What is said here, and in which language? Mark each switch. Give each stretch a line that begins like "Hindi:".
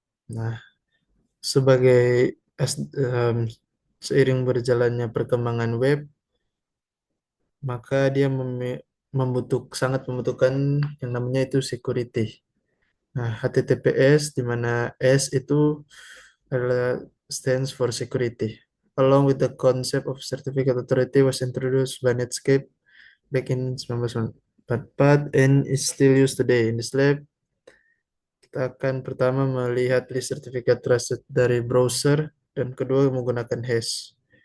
Indonesian: Nah, sebagai seiring berjalannya perkembangan web, maka dia sangat membutuhkan yang namanya itu security. Nah, HTTPS di mana S itu adalah stands for security.
English: Along with the concept of certificate authority was introduced by Netscape back in 1994 and is still used today. In this lab,
Indonesian: kita akan pertama melihat list sertifikat trusted dari browser dan kedua menggunakan hash.